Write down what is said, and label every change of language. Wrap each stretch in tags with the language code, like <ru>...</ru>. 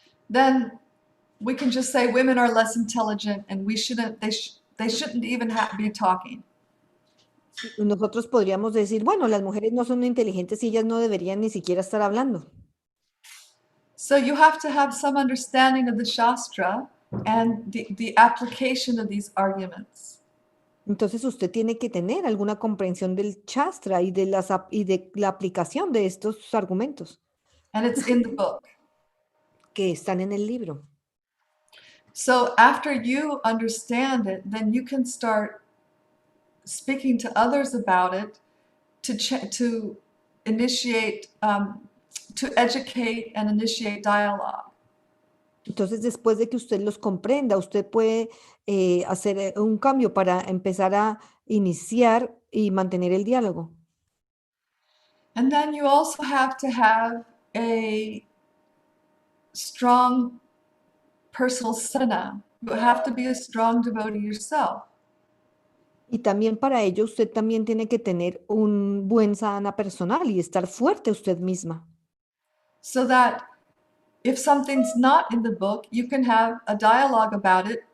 <en>then we can just say women are less intelligent and they shouldn't even be talking.</en> <es>Nosotros podríamos decir, bueno, las mujeres no son inteligentes y ellas no deberían ni siquiera estar hablando.</es> <en>So you have to have some understanding of the Shastra and the application of these arguments.</en> <es>Entonces usted tiene que tener alguna comprensión del Shastra y de la aplicación de estos argumentos.</es> <en>And it's in the book.</en> <es>que están en el libro.</es> <en>So after you understand it, then you can start speaking to others about it to initiate, to educate and initiate dialogue.</en> <es>Entonces, después de que usted los comprenda, usted puede hacer un cambio para empezar a iniciar y mantener el diálogo.</es> <en>And then you also have to have a strong personal sadhana. You have to be a strong devotee yourself.</en> <es>Y también para ello usted también tiene que tener un buen sadhana personal y estar fuerte usted misma.</es> <en>So that if something's not in the book, you can have a dialogue about it.</en>